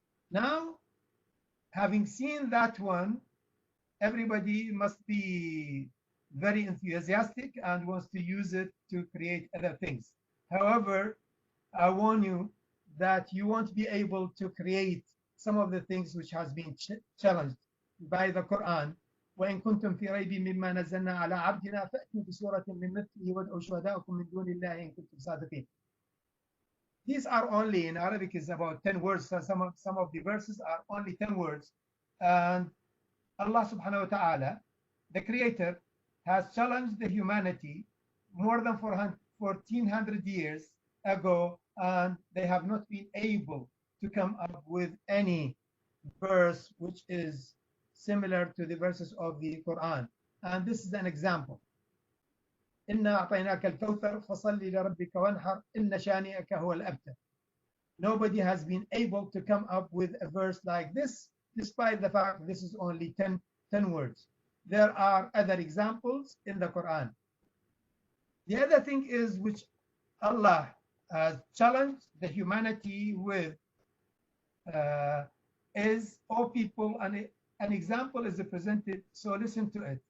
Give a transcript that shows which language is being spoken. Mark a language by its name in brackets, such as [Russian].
[English] Now, having seen that one, everybody must be very enthusiastic and wants to use it to create other things. However, I warn you that you won't be able to create some of the things which has been challenged by the Quran. [Arabic] وإن كنتم في ريب مما نزلنا على عبدنا فأتوا بسورة من مثله وادعوا شهداءكم من دون الله إن كنتم صادقين. [English] These are only in Arabic is about 10 words. So some of the verses are only 10 words. And Allah subhanahu wa ta'ala, the creator, has challenged the humanity more than 1400 years ago, and they have not been able to come up with any verse which is similar to the verses of the Quran. And this is an example. [Arabic] إنا أعطيناك الكوثر فصل لربك وانحر إن شانئك هو الأبتر. [English] Nobody has been able to come up with a verse like this, despite the fact this is only 10 words. There are other examples in the Quran. The other thing is which Allah has challenged the humanity with is, O people, and an example is presented, so listen to it.